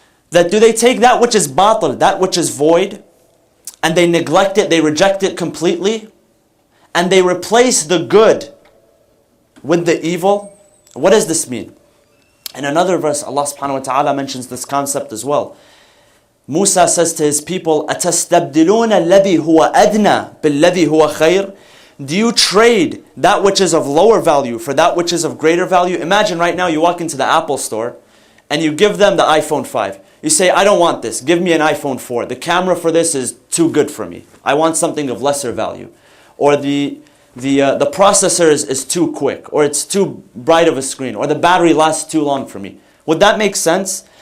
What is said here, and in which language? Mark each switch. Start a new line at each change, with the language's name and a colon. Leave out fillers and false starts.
English: That do they take that which is batil, that which is void, and they neglect it, they reject it completely, and they replace the good with the evil? What does this mean? In another verse, Allah subhanahu wa ta'ala mentions this concept as well. Musa says to his people,
Arabic: أَتَسْتَبْدِلُونَ الَّذِي هُوَ أَدْنَى بِالَّذِي هُوَ خَيْرٌ.
English: Do you trade that which is of lower value for that which is of greater value? Imagine right now you walk into the Apple store and you give them the iPhone 5. You say, I don't want this. Give me an iPhone 4. The camera for this is too good for me. I want something of lesser value. Or the processor is too quick. Or it's too bright of a screen. Or the battery lasts too long for me. Would that make sense?